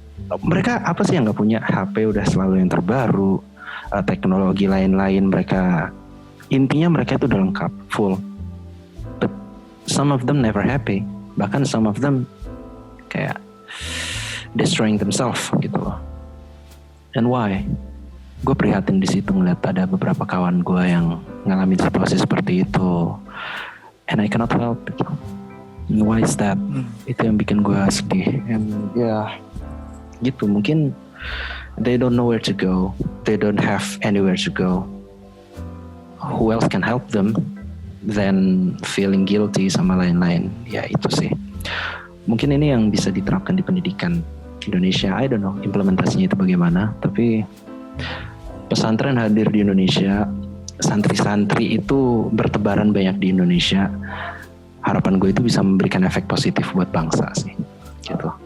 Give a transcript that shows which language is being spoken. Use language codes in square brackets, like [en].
[id] Mereka apa sih yang gak punya? HP udah selalu yang terbaru, teknologi lain-lain. Intinya mereka itu udah lengkap, full. [en] But some of them never happy. [id] Bahkan [en] some of them [id] kayak [en] destroying themselves [id] gitu loh. [en] And why? [id] gue prihatin di situ ngeliat ada beberapa kawan gue yang ngalamin situasi seperti itu, [en] and I cannot help it. Why is that? [id] Itu yang bikin gue sedih. [en] And [id] gitu, mungkin [en] they don't know where to go, they don't have anywhere to go. Who else can help them than feeling guilty [id] sama lain-lain? Ya itu sih. Mungkin ini yang bisa diterapkan di pendidikan Indonesia. [en] I don't know [id] implementasinya itu bagaimana, tapi pesantren hadir di Indonesia, santri-santri itu bertebaran banyak di Indonesia. Harapan gue itu bisa memberikan efek positif buat bangsa sih, gitu.